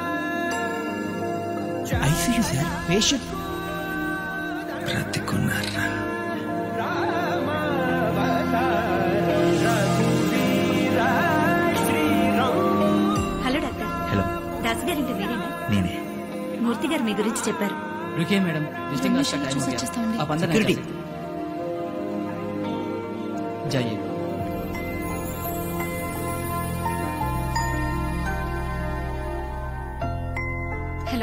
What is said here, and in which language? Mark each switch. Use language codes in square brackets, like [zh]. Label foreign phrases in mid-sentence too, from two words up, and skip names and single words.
[en] ICU sir, patient [te] బ్రతికున్నారా? [en] Hello doctor. [te] హలో. దాస్ గారి ఇంటి మీరేనా? నేనే. మూర్తి గారు మీ గురించి చెప్పారు. [hi] रुकिए मैडम, विजिटिंग Admission का टाइम [te] చూసి [hi] हो गया. [te] వచ్చేస్తామండి. [hi] आप अंदर Security. जाइए. [te] హలో.